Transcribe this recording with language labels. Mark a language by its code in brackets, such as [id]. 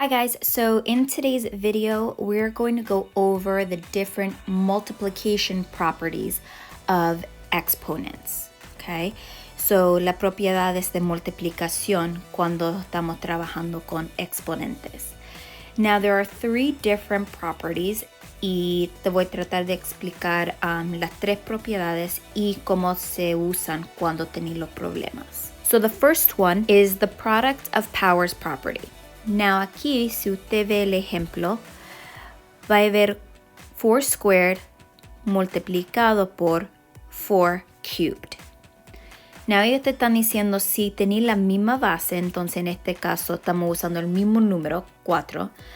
[en] Hi guys, so in today's video, we're going to go over the different multiplication properties of exponents, okay? [es] So, las propiedades de multiplicación cuando estamos trabajando con exponentes. [en] Now, there are three different properties [es] y te voy a tratar de explicar las tres propiedades y cómo se usan cuando tenéis los problemas. [en] So, the first one is the product of powers property. [es] Now aquí, si usted ve el ejemplo, va a ver 4 squared multiplicado por 4 cubed. Now ellos te están diciendo si tenéis la misma base, entonces en este caso estamos usando el mismo número, 4.